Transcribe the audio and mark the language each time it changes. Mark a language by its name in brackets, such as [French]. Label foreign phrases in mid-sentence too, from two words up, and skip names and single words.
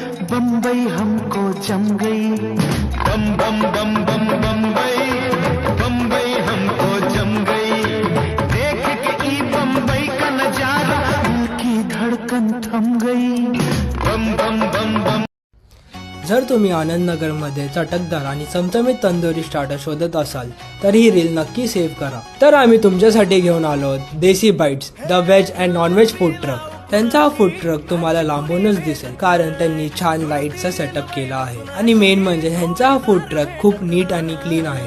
[Hindi] बम्बई हमको जम गई, बम बम बम बम बम्बई हमको जम गई। देख के ई बम्बई का नजारा दिल की धड़कन थम गई, बम बम बम बम। [Marathi] जर तुम्ही आनंदनगरमध्ये चटकदार आणि चमचमीत तंदुरी स्टार्टर शोधत असाल तर ही रील नक्की सेव्ह करा। तर आम्ही तुमच्यासाठी घेऊन आलो आहोत देसी बाईट्स, [English] the veg and nonveg food truck. [Marathi] त्यांचा हा [English] food truck [Marathi] तुम्हाला लांबूनच दिसेल कारण त्यांनी छान लाईटचा सेटअप केला आहे आणि मेन म्हणजे ह्यांचा हा [English] food truck [Marathi] खूप नीट आणि क्लीन आहे।